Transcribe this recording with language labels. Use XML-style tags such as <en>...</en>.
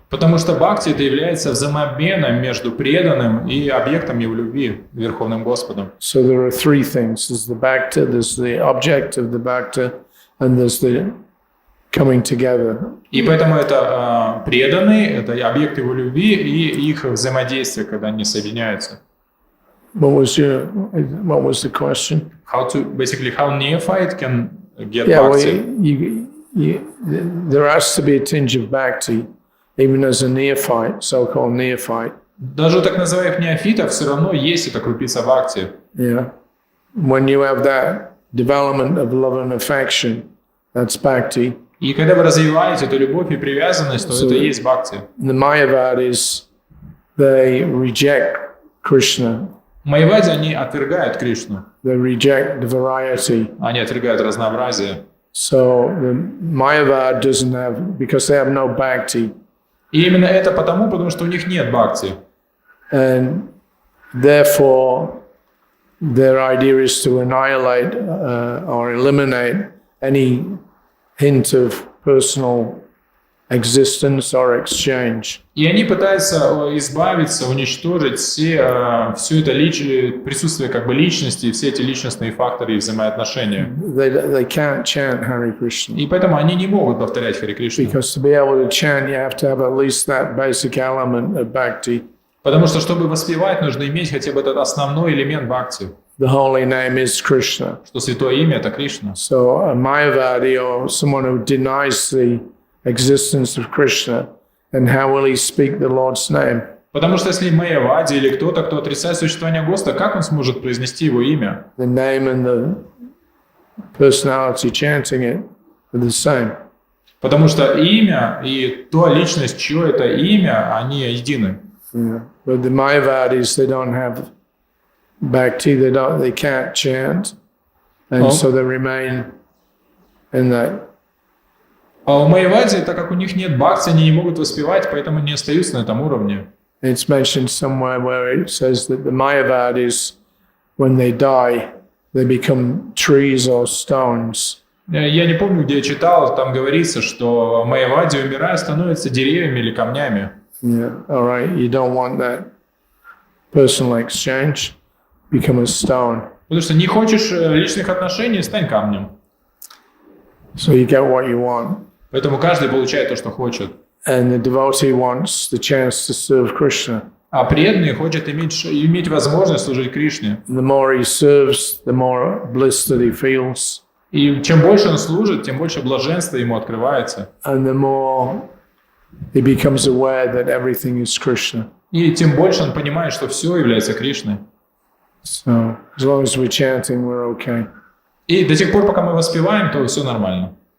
<ru>Потому что бхакти это является взаимообменом между преданным и объектом его любви, Верховным Господом.</ru> <en>So there are three things: there's the bhakta, there's the object of the bhakta, and there's the coming together.</en> <ru>И поэтому это преданный, это объект его любви и их взаимодействие, когда они соединяются.</ru> <en>What was the question? How neophyte can get Yeah, well, bhakti? there has to be a tinge of bhakti, even as a neophyte, so-called neophyte.</en> <ru>Даже у так называемых неофитов все равно есть эта крупица бхакти.</ru> <en>Yeah. When you have that development of love and affection, that's bhakti.</en> <ru>И когда вы развиваете эту любовь и привязанность, то это и есть бхакти.</ru> <en>The Mayavadis, they reject Krishna.</en> <ru>Майявади, они отвергают Кришну.</ru> <en>They reject the variety.</en> <ru>Они отвергают разнообразие.</ru> <en>So the Mayavad doesn't have, because they have no bhakti.</en> <ru>И именно это потому что у них нет бхакти.</ru> <en>And therefore, their idea is to annihilate or eliminate any hint of personal existence or exchange.</en> <ru>И они пытаются избавиться, уничтожить все это присутствие как бы личности, и все эти личностные факторы и взаимоотношения.</ru> <en>They can't chant Hare Krishna.</en> <ru>И поэтому они не могут повторять Хари Кришну.</ru> <en>Because to be able to chant, you have to have at least that basic element of bhakti.</en> <ru>Потому что, чтобы воспевать, нужно иметь хотя бы этот основной элемент бхакти.</ru> <en>The holy name is Krishna.</en> <ru>Что святое имя – это Кришна.</ru> <en>So a Mayavadi, or someone who denies the existence of Krishna, and how will he speak the Lord's name?</en> <ru>Потому что если майявади или кто-то, кто отрицает существование Господа, как он сможет произнести его имя?</ru> <en>The name and the personality chanting it are the same.</en> <ru>Потому что имя и та личность, чье это имя, они едины.</ru> <en>Yeah. But the Mayavadis, they don't have bhakti, they can't chant, and so they remain in that.</en> <ru>А у майявади, так как у них нет бхакти, они не могут воспевать, поэтому не остаются на этом уровне.</ru> <en>It's mentioned somewhere where it says that the Mayavadis, when they die, they become trees or stones.</en> <ru>Я не помню, где я читал, там говорится, что майявади, умирая, становятся деревьями или камнями.</ru> <en>Yeah, all right. You don't want that personal exchange. Become a stone.</en> <ru>Потому что не хочешь личных отношений, стань камнем.</ru> <en>So you get what you want.</en> <ru>Поэтому каждый получает то, что хочет.</ru> <en>And the devotee wants the chance to serve Krishna.</en> <ru>А преданный хочет иметь возможность служить Кришне.</ru> <en>The more he serves, the more bliss that he feels.</en> <ru>И чем больше он служит, тем больше блаженства ему открывается.</ru> <en>And the more he becomes aware that everything is Krishna.</en> <ru>И тем больше он понимает, что все является Кришной.</ru> <en>So as long as we're chanting, we're okay.</en> <ru>И до тех пор, пока мы воспеваем, то все нормально.</ru>